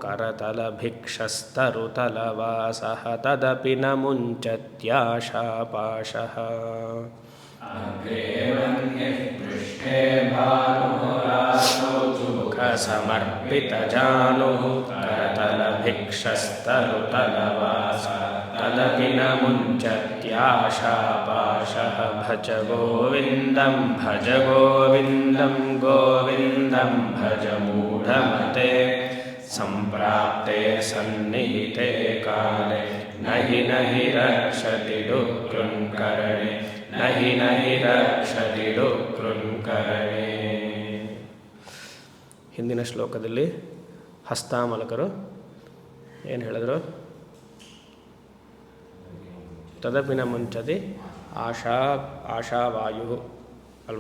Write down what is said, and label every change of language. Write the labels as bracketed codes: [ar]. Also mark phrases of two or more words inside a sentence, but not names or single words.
[sa] ಕರತಲಭಿಕ್ಷಸ್ತರುತಲವಾಸಃ. ತದಪಿ ನ ಮುಂಚತ್ಯಾಶಾಪಾಶಃ. ಸಮರ್ಪಿತಜಾನುಃ ಕರತಲಭಿಕ್ಷಸ್ತರುತಲವಾಸಃ. ತದಪಿ ನ ಮುಂಚತ್ಯಾಶಾಪಾಶಃ. ಭಜ ಗೋವಿಂದಂ ಗೋವಿಂದಂ ಭಜ ಮೂಢಮತೆ. ಸಂಪ್ರಾಪ್ತೆ ಸನ್ನಿಹಿತೆ ಕಾಲೆ ನಹಿ ರಕ್ಷತಿ ಡುಕೃನ್ಕರಣೆ. ನಹಿ ರಕ್ಷತಿ ಡುಕೃನ್ಕರಣೆ. [kn] ಹಿಂದಿನ ಶ್ಲೋಕದಲ್ಲಿ ಹಸ್ತಾಮಲಕರು ಏನು ಹೇಳಿದ್ರು? [sa] ತದಪಿ ನ ಮುಂಚತಿ ಆಶಾವಾಯು ಅಲ್ವಾ?